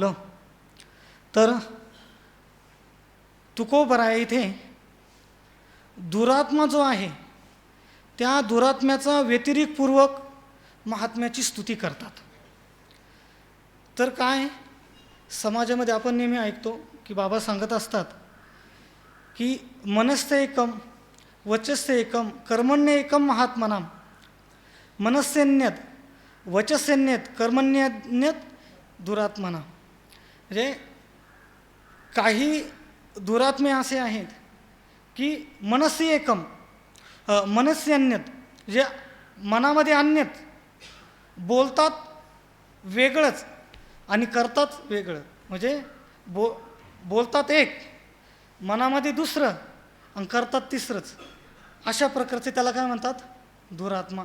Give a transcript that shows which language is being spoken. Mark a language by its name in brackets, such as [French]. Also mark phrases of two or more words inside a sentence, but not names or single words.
[Marathi] तर तुकोबरा इथे दुरात्मा जो आहे त्या दुरात्म्याचा व्यतिरिक्तपूर्वक महात्म्याची स्तुती करतात. तर काय समाजामध्ये आपण नेहमी ऐकतो की बाबा सांगत असतात की [Sanskrit] मनस्ते एकम वचस्ते एकम कर्मण्य एकम महात्मनाम. मनस्यन्यत वचस्यन्यत कर्मण्यन्यत दुरात्मना. [Marathi] म्हणजे काही दुरात्मे असे आहेत की [Sanskrit] मनस्य एकम मनस्यन्यत, [Marathi] जे मनामध्ये अन्यत, बोलतात वेगळंच आणि करतात वेगळं. म्हणजे बोलतात एक, मनामध्ये दुसरं आणि करतात तिसरंच. अशा प्रकारचे त्याला काय म्हणतात? दुरात्मा.